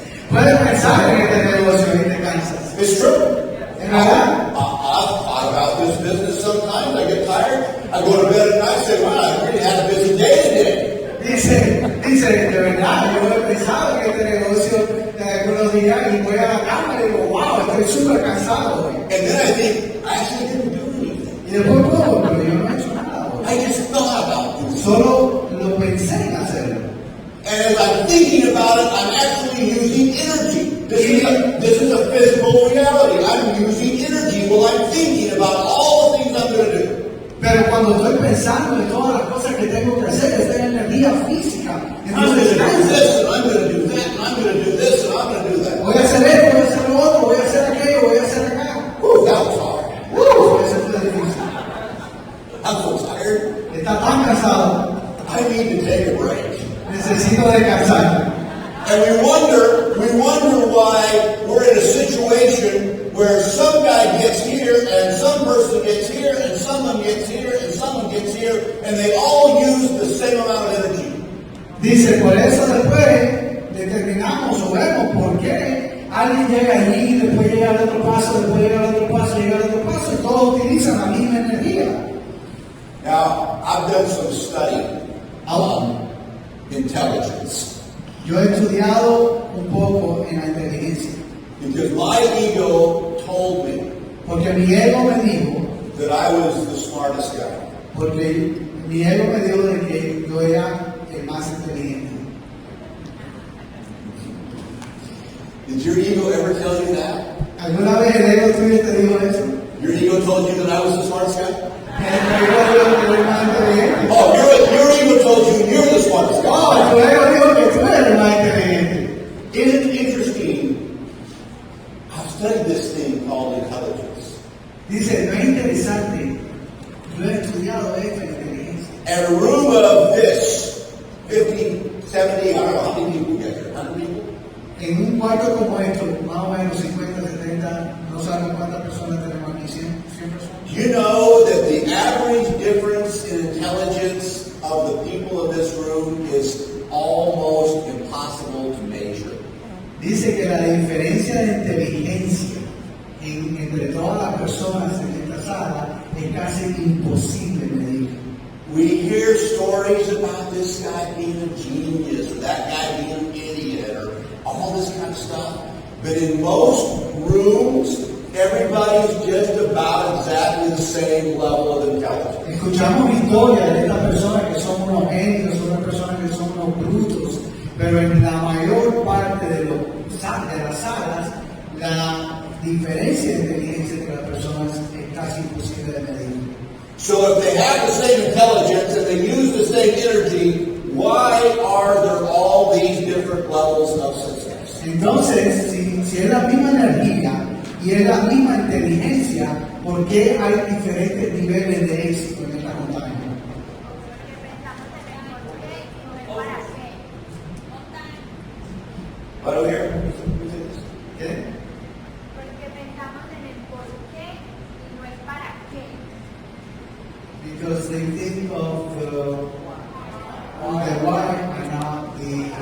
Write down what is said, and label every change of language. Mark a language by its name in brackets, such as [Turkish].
[Spanish] Puedes pensar en este negocio y te cansas. [English] It's true. [Spanish] ¿Es verdad? [English] I've thought about this business sometimes. I get tired. I go to bed at night and say, well, I really had a busy day today. [Spanish] Dice, de verdad, yo he pensado en este negocio algunos días y voy a la cama y digo, wow, estoy súper cansado hoy. [English] And then I think, I actually didn't do anything. [Spanish] Y después puedo, pero yo no he hecho nada hoy. [English] I just thought about doing it. [Spanish] Solo lo pensé en hacerlo. [English] And as I'm thinking about it, I'm actually using energy. This is a physical reality. I'm using energy while I'm thinking about all the things I'm going to do. [Spanish] Pero cuando estoy pensando en todas las cosas que tengo que hacer, estoy en energía física. [English] I'm going to do this, and I'm going to do that, and I'm going to do this, and I'm going to do that. [Spanish] Voy a hacer esto, voy a hacer lo otro, voy a hacer aquello, voy a hacer acá. [English] That was hard. [Spanish] Eso fue difícil. [English] I'm so tired. [Spanish] Está tan cansado. [English] I need to take a break. [Spanish] Necesito descansar. [English] And we wonder why we're in a situation where some guy gets here, and some person gets here, and someone gets here, and someone gets here, and they all use the same amount of energy. [Spanish] Dice, por eso después determinamos o vemos por qué alguien llega allí, después llega al otro paso, después llega al otro paso, llega al otro paso, y todos utilizan la misma energía. [English] Now, I've done some study on intelligence. [Spanish] Yo he estudiado un poco en la inteligencia, [English] Because my ego told me [Spanish] porque mi ego me dijo, [English] that I was the smartest guy. [Spanish] porque mi ego me dijo de que yo era el más inteligente. [English] Did your ego ever tell you that? [Spanish] ¿Alguna vez el ego tuyo te dijo eso? [English] Your ego told you that I was the smartest guy? [Spanish] El ego dijo que tú eres más inteligente. [English] Oh, your ego told you you're the smartest guy. [Spanish] Oh, tu ego dijo que tú eres el más inteligente. [English] Isn't it interesting? I've studied this thing called intelligence. [Spanish] Dice, no es interesante. Yo he estudiado esto en inteligencia. [English] And a room of this, 50, 70, I don't know how many people get here, 100 people? [Spanish] En un cuarto como esto, más o menos 50, 70, no saben cuántas personas tenemos aquí, 100 personas. [English] You know that the average difference in intelligence of the people of this room is almost impossible to measure. [Spanish] Dice que la diferencia de inteligencia entre todas las personas en esta sala es casi imposible medir. [English] We hear stories about this guy being a genius, or that guy being an idiot, or all this kind of stuff. But in most rooms, everybody's just about exactly the same level of intelligence. [Spanish] Escuchamos historias de estas personas que son unos genios, otras personas que son unos brutos, pero en la mayor parte de las salas, la diferencia de inteligencia entre las personas es casi imposible de medir. [English] So if they have the same intelligence and they use the same energy, why are there all these different levels of success? [Spanish] Entonces, si es la misma energía y es la misma inteligencia, ¿por qué hay diferentes niveles de éxito en esta montaña? [English] I don't hear. [Spanish] ¿Qué? Porque pensamos en el por qué y no es para qué. [English] Because they think of the why and not the